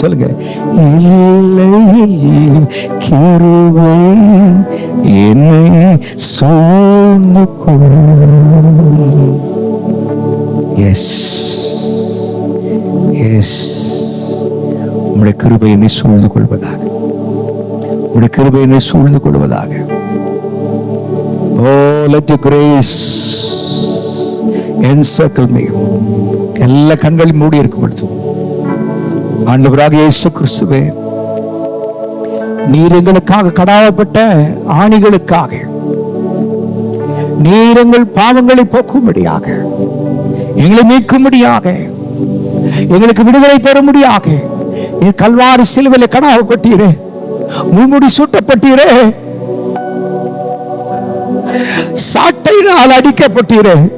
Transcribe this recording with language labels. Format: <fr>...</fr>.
<ta>சொல்லுங்க, இல்லை கிருபை என்னை சூழ்ந்து கொள்ளும். எஸ் எஸ், உம்முடைய கிருபை என்னை சூழ்ந்து கொள்வதாக, உம்முடைய கிருபை என்னை சூழ்ந்து கொள்வதாக.</ta> <en>Oh, let your grace encircle me.</en> <ta>எல்லா கண்களும் மூடி இருக்கும் பொழுது ஆண்டவராக இயேசு கிறிஸ்துவே, நீர் எங்களுக்காக கடாவப்பட்ட ஆணிகளுக்காக, நீர் எங்கள் பாவங்களை போக்கும்படியாக, எங்களை மீட்கும்படியாக, எங்களுக்கு விடுதலை தரும்படியாக நீர் கல்வாரி சிலுவையில் கடாவப்பட்டீரே, முள்முடி சூட்டப்பட்டீரே, சாட்டையினால் அடிக்கப்பட்டீரே.</ta>